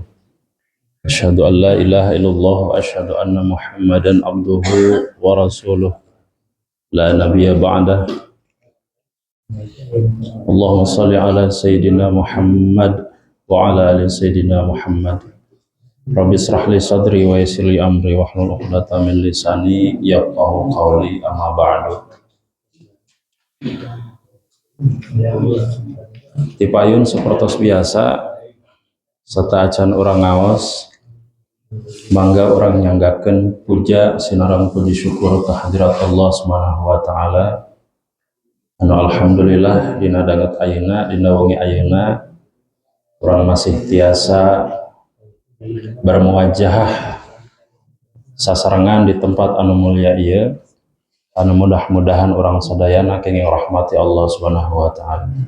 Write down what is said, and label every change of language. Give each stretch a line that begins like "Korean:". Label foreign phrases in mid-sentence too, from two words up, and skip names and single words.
Arabic: أشهد أن لا إله إلا الله وأشهد أن محمدا عبده ورسوله لا نبي بعده. اللهم صل على سيدنا محمد وعلى آل سيدنا محمد. رب اشرح لي صدري ويسر لي أمري واحلل عقدة من لساني يفقهوا قولي، أما بعد.
Sundanese: Tipayun sapertos biasa sataacan urang ngaos mangga urang nyanggakeun puja sinareng puji syukur ka hadirat Allah
Arabic: سبحانه وتعالى
Sundanese: anu alhamdulillah dina danget ayeuna dina wengi ayeuna urang masih tiasa bermuwajahah sasarengan di tempat anu mulia ieu, anu mudah-mudahan orang sadayana kenging rahmati Allah
Arabic: سبحانه وتعالى.